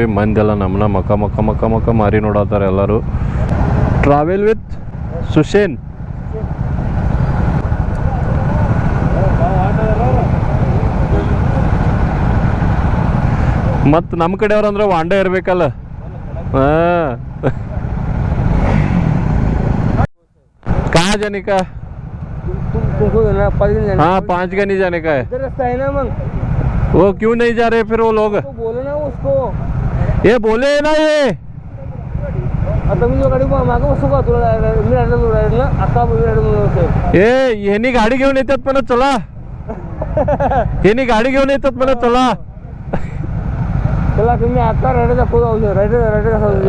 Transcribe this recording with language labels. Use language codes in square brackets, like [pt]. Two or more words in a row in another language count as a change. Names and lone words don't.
[kn] ಮಂದೆಲ್ಲ ನಮ್ಮನ್ನ ಮಕ್ಕ ಮಾರಿ ನೋಡತ್ತಾರೆ ಎಲ್ಲರೂ. [en] Travel with Sushen. [kn] ಮತ್ತು ನಮ್ಮ ಕಡೆಯವ್ರಂದ್ರೆ ವಾಂಡ ಇರಬೇಕಲ್ಲ. ಹಾಂ, [hi] कहाँ जाने का? तुमको ना 5 दिन जाने। हाँ 5 का नहीं जाने का है। इधर रास्ता है ना मंग। वो क्यों नहीं जा रहे फिर वो लोग? तो बोलो ना उसको। ये बोले ना ये। [mr] आता मी जो गाडी मागे बसू का तुला? मी राहिलो ना आता मी राहिलो. ए ह्यानी गाडी घेऊन येतात पण चला. ह्यानी गाडी घेऊन येतात पण चला. त्याला तुम्ही आता रायडरचा खूप आवडतो रायडर कसा आवडतो